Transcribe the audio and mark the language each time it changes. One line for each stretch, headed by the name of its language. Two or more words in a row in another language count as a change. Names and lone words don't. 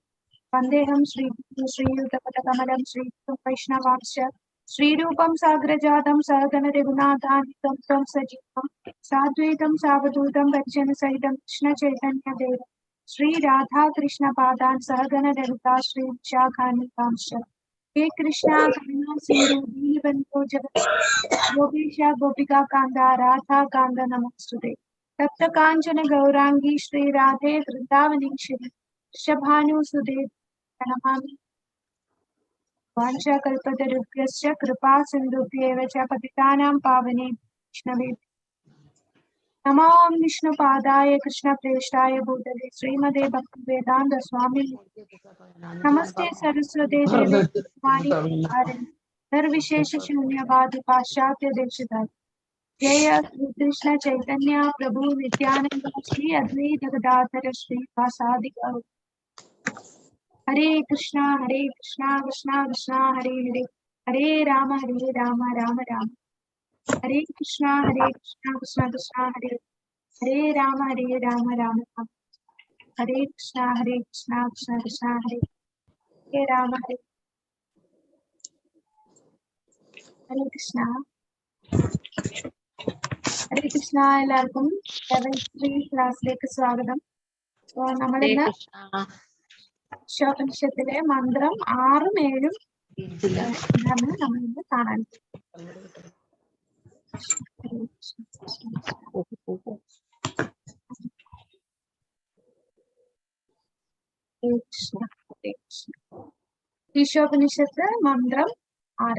Sanskrit: വന്ദേഹം ശ്രീയുതപദകമലം ശ്രീയുതം വൈഷ്ണവാംശ ശ്രീരൂപം സാഗ്രജാതം സഹഗണ രഘുനാഥാന്വിതം ത്വം സജീവം സാദ്വൈതം സാവധൂതം പരിജനസഹിതം കൃഷ്ണ ചൈതന്യദേവം ശ്രീ രാധാകൃഷ്ണ പാദാൻ സഹഗണ ലളിതാ ശ്രീ വിശാഖാന്വിതാംശ. हे कृष्णा करुणा सिंधु दीनबंधु जगत गोपीशा गोपिका कांदा राधा कांदा नमस्तुते. तप्त कांचन गौरांगी श्री राधे वृंदावनेश्वरी वृषभानुसुते नमामि. वाञ्छाकल्पतरुभ्यश्च कृपा सिन्धुभ्येव च पतितानां पावनेभ्यो वैष्णवेभ्यो नमो विष्णुपादाय कृष्णप्रेष्ठाय भूतले श्रीमते भक्तिवेदान्त स्वामी नमस्ते सरस्वते देवे निर्विशेष शून्यवादी पाश्चात्य देशधारी. जय श्री कृष्ण चैतन्य प्रभु नित्यानंद श्री अद्वैत गदाधर श्री वासादि गौर. हरे कृष्णा कृष्णा कृष्णा हरे हरे हरे राम राम राम हरे कृष्णा कृष्णा कृष्णा हरे हरे राम राम हरे कृष्णा कृष्णा कृष्णा हरे हरे राम हरे कृष्णा
Malayalam: എല്ലാവർക്കും ശ്രീ ക്ലാസ്സിലേക്ക് സ്വാഗതം. നമ്മളിന്ന് ഈശോപനിഷത്തിലെ മന്ത്രം 6ഉം 7ഉം നമ്മളിന്ന് കാണാൻ. ഈശോപനിഷത്ത് മന്ത്രം 6.